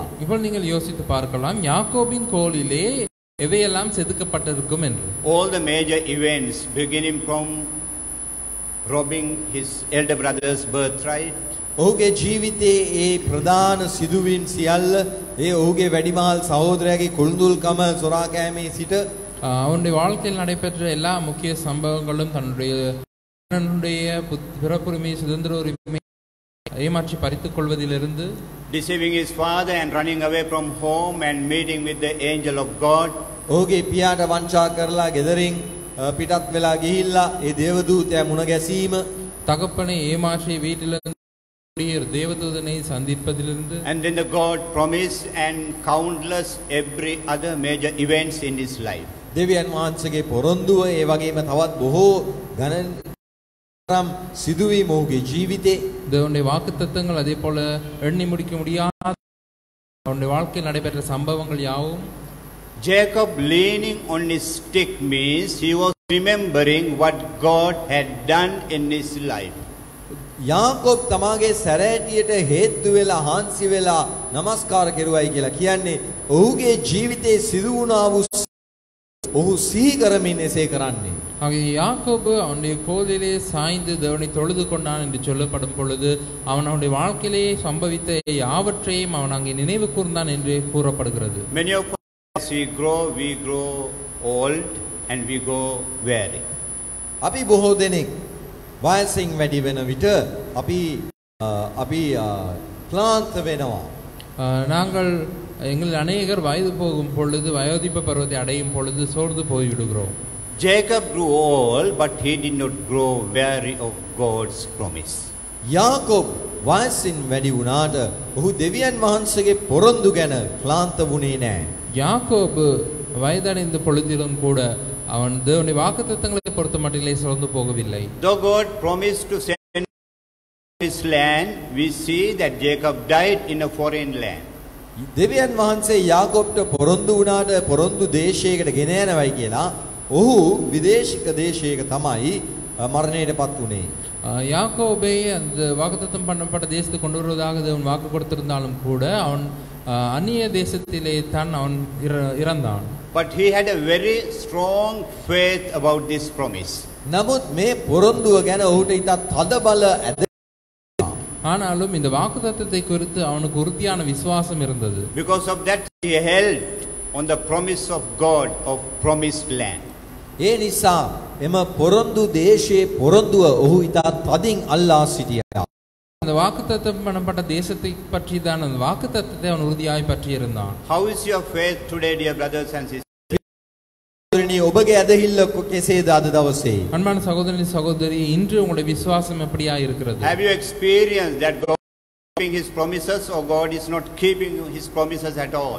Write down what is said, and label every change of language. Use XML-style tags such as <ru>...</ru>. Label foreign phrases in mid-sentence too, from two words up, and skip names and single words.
<ta>இப்போ நீங்கள் யோசித்து பார்க்கலாம் யாக்கோபின் கோலிலே எவையெல்லாம் செதுக்கப்பட்டிருக்கும் என்று.</ta> <en>All the major events beginning from robbing his elder brother's birthright.</en> <si>ඔහුගේ ජීවිතයේ ඒ ප්‍රධාන සිදුවීම් සියල්ල ඒ ඔහුගේ වැඩිමහල් සහෝදරයාගේ කුළුඳුල්කම සොරා කෑමේ සිට</si> <ta>அவனுடைய வாழ்க்கையில் நடைபெற்ற எல்லா முக்கிய சம்பவங்களும் தன்னுடைய பிறப்புரிமை சுதந்திர உரிமை ஏமாற்றி பறித்துக் கொள்வதிலிருந்து</ta> <en>deceiving his father and running away from home and meeting with the angel of God.</en> <si>ඔහුගේ පියාට වංචා කරලා ගෙදරින් පිටත් වෙලා ගිහිල්ලා ඒ දේවදූතයා මුණ ගැසීම</si> <ta>தகப்பனை ஏமாற்றி வீட்டிலிருந்து தேவதூதனை சந்திப்பதிலிருந்து</ta> <en>and then the God promised and countless every other major events in his life.</en> <si>දෙවියන් වහන්සේගේ පොරොන්දුව ඒ වගේම තවත් බොහෝ ගණන් සිදුවීම් ඔහුගේ ජීවිතේ</si> <ta>தேவனுடைய வாக்குத்தத்தங்கள் அதே போல எண்ணி முடிக்க முடியாத அவனுடைய வாழ்க்கையில் நடைபெற்ற சம்பவங்கள் யாவும்.</ta> <en>Jacob leaning on his stick means he was remembering what God had done in his life.</en> <si>යාකෝබ් තමාගේ සැරෑටියට හේතු වෙලා හාන්සි වෙලා নমස්කාර කෙරුවයි කියලා කියන්නේ ඔහුගේ ජීවිතේ සිදු වුණා වූ ඔහු සිහි කරමින් එසේ කරන්නේ.</si> <ta>ஆகிய யாக்கோபு அவனுடைய கோலிலே சாய்ந்து தேவனை தொழுது கொண்டான் என்று சொல்லப்படும் பொழுது அவனுடைய வாழ்க்கையிலே சம்பவித்த யாவற்றையும் அவன் அங்கே நினைவு கூர்ந்தான் என்று கூறப்படுகிறது.</ta> <en>Many of us we grow old and we go weary.</en> <si>අපි බොහෝ දෙනෙක් වයසින් වැඩි වෙන විට අපි ක්ලාන්ත වෙනවා.</si> <ta>நாங்கள் எங்கள் அநேகர் வயது போகும் பொழுது வயோதிப பருவத்தை அடையும் பொழுது சோர்ந்து போய்விடுகிறோம்.</ta> <en>Jacob grew old, but he did not grow weary of God's promise.</en> <si>යාකෝබ් වයසින් වැඩි වුණාට ඔහු දෙවියන් වහන්සේගේ පොරොන්දු ගැන ක්ලාන්ත වුණේ නැහැ.</si> <ta>யாக்கோபு வயதடைந்த பொழுதிலும் கூட அவன் தேவனுடைய வாக்குத்தத்தங்களை பொறுத்த மட்டிலே சோர்ந்து போகவில்லை.</ta> <en>Though God promised to send his land, we see that Jacob died in a foreign land.</en> <si>දෙවියන් වහන්සේ යාකෝබ්ට පොරොන්දු වුණාට පොරොන්දු දේශයකට ගෙන යනවයි කියලා ඔහු විදේශික දේශයක තමයි මරණයටපත් වුණේ.</si> <ta>யாக்கோபை அந்த வாக்குத்தத்தம் பண்ணப்பட்ட தேசத்துக்கு கொண்டு வருவதாக தேவன் வாக்கு கொடுத்திருந்தாலும் கூட அவன் அந்நிய தேசத்திலே தான் அவன் இறந்தான்.</ta> <en>But he had a very strong faith about this promise.</en> <si>නමුත් මේ පොරොන්දුව ගැන ඔහුට ඉතා තදබල</si> <ta>ஆனாலும் இந்த வாக்குத்தத்தத்தை குறித்து அவனுக்கு உறுதியான விசுவாசம் இருந்தது.</ta> <en>Because of that he held on the promise of God of promised land.</en> <si>ඒ නිසා එම පොරොන්දු දේශයේ පොරොන්දුව ඔහු ඉතා තදින් අල්ලා සිටියා.</si> <ta>அந்த வாக்குத்தத்தம் பண்ணப்பட்ட தேசத்தை பற்றி தான் அந்த வாக்குத்தத்தத்தை அவன் உறுதியாய் பற்றி இருந்தான்.</ta> <en>How is your faith today, dear brothers and sisters?</en> <si>ඔබගේ ඇදහිල්ල කෙසේද අද දවසේ?</si> <ta>அன்பான சகோதரனே சகோதரி, இன்று உங்களுடைய விசுவாசம் எப்படியா இருக்கிறது?</ta> <en>Have you experienced that God is keeping his promises or God is not keeping his promises at all?</en>